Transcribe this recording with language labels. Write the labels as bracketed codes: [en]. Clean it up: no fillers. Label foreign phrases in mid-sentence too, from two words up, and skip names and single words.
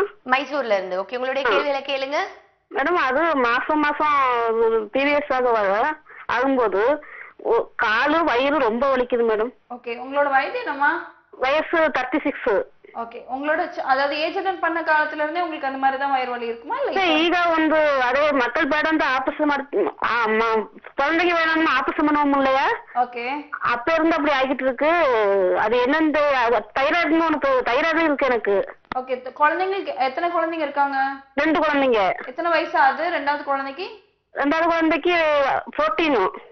[ta] மைசூர்ல இருந்து. ஓகே, உங்களுடைய கேள்விகளை கேளுங்க. மேடம், அது மாசம் பீரியட்ஸ் ஆக ஆகும்போது காலு வயிறு ரொம்ப வலிக்குது மேடம். ஓகே. உங்களோட வயது என்னம்மா? வயசு 36. ஓகே. உங்களோட அதாவது [en] age attain [ta] பண்ண காலத்துல இருந்தே உங்களுக்கு அந்த மாதிரி தான் வயிறு வலி இருக்குமா இல்ல [kn] ಈಗ ಒಂದು ಅದೇ ಮಕ್ಕಳ ಬೇಡ ಅಂತ ಆಪರೇಷನ್ [ta] குழந்தைக்கு வேணும்னு ஆபரேஷன் பண்ணவும் இல்லையா? ஓகே. அப்ப இருந்து அப்படி ஆகிட்டு இருக்கு. அது என்னன்னு தைராய்டுன்னு ஒன்று தைராய்டு இருக்கு எனக்கு. ஓகே. குழந்தைங்களுக்கு எத்தனை குழந்தைங்க இருக்காங்க? 2 குழந்தைங்க. எத்தனை வயசு ஆகுது ரெண்டாவது குழந்தைக்கு? ரெண்டாவது குழந்தைக்கு 14.